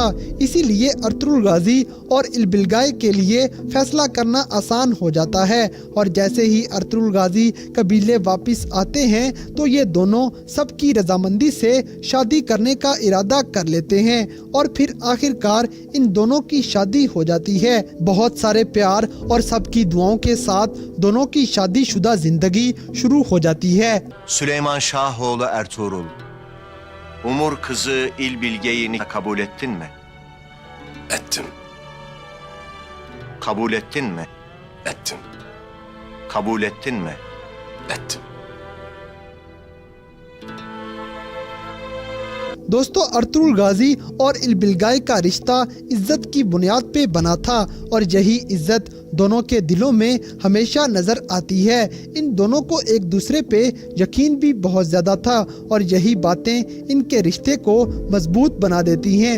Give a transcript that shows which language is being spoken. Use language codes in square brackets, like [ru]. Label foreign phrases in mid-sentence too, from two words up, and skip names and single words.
[hi] इसीलिए अर्तुगरुल गाजी और इलबिलगाय के लिए फैसला करना आसान हो जाता है और जैसे ही अर्तुगरुल गाजी कबीले वापस आते हैं तो ये दोनों सबकी रजामंदी से शादी करने का इरादा कर लेते हैं और फिर आखिरकार इन दोनों की शादी हो जाती है। बहुत सारे प्यार और सबकी दुआओं के साथ दोनों की शादीशुदा जिंदगी शुरू हो जाती है। [tr] Süleyman Şahoğlu Ertuğrul, Umur kızı İlbilge'yi kabul ettin mi? Ettim, Kabul ettin mi? ettim, Kabul ettin mi? ettim. [hi] दोस्तों, अर्तुगरुल गाजी और इलबिलगाय का रिश्ता इज्जत की बुनियाद पे बना था और यही इज्जत दोनों के दिलों में हमेशा नज़र आती है। इन दोनों को एक दूसरे पे यकीन भी बहुत ज़्यादा था और यही बातें इनके रिश्ते को मजबूत बना देती हैं।